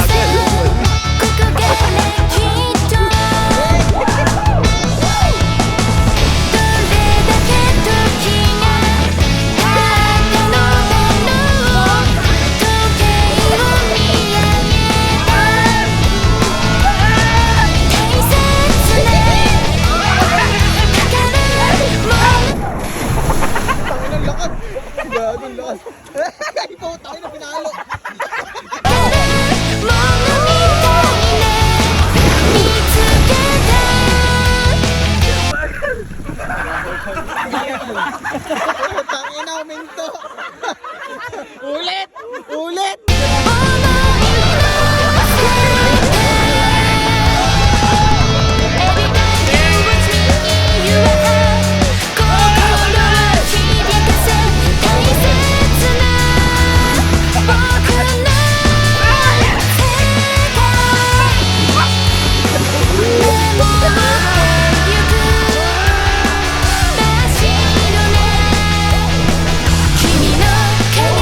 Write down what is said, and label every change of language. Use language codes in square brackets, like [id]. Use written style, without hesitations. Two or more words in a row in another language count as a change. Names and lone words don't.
[ja] とどれだけ時が経ったのだろう時計を見上げた大切な宝物 [tl] Gagawin lakas. Ay, putang ina, pinalo. [ja] ものみたいね見つけた [tl] Putang ina, minto. Ulit! Ulit! [ja] 思いの世界 [en] Every night you watch me you are high [ja] 心響かせ大切な僕の世界でも持ってゆく真っ白な君の影